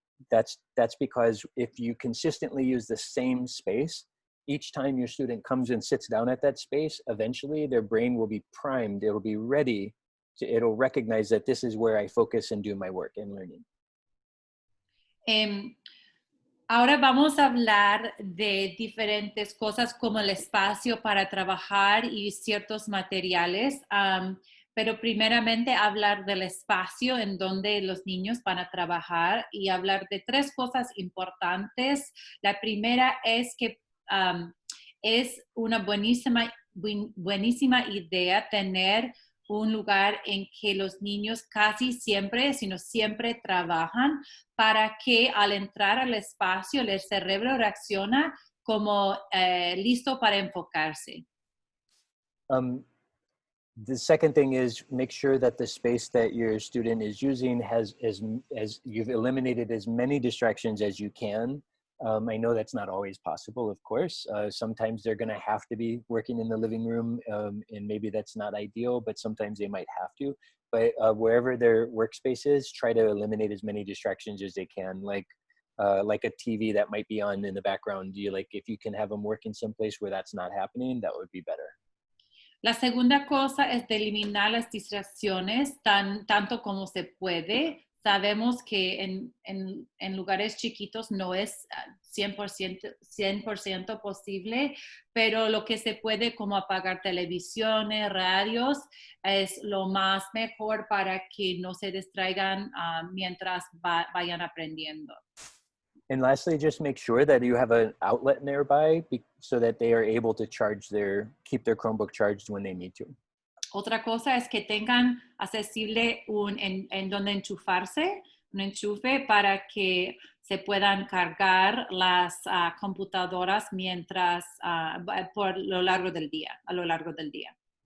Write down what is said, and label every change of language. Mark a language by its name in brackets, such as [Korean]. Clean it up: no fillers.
[English] That's because if you consistently use the same space, each time your student comes and sits down at that space, eventually their brain will be primed, it'll be ready, it'll recognize that this is where I focus and do my work and learning. [Spanish] Ahora vamos a hablar de diferentes cosas como el espacio para trabajar y ciertos materiales. Pero primeramente hablar del espacio en donde los niños van a trabajar y hablar de tres cosas importantes. La primera es que es una buenísima idea tener un lugar en que los niños casi siempre, sino siempre trabajan para que al entrar al espacio el cerebro reacciona como listo para enfocarse. [English] The second thing is make sure that the space that your student is using has as you've eliminated as many distractions as you can. I know that's not always possible, of course. Sometimes they're going to have to be working in the living room, and maybe that's not ideal, but sometimes they might have to. But wherever their workspace is, try to eliminate as many distractions as they can, like a TV that might be on in the background. If you can have them working someplace where that's not happening, that would be better. [Spanish] La segunda cosa es de eliminar las distracciones tanto como se puede. Sabemos que en lugares chiquitos no es 100% posible, pero lo que se puede, como apagar televisiones, radios, es lo más mejor para que no se distraigan mientras vayan aprendiendo. [English] And lastly, just make sure that you have an outlet nearby so that they are able to keep their Chromebook charged when they need to. [Spanish] Otra cosa es que tengan accesible en donde enchufarse, un enchufe para que se puedan cargar las computadoras mientras a lo largo del día.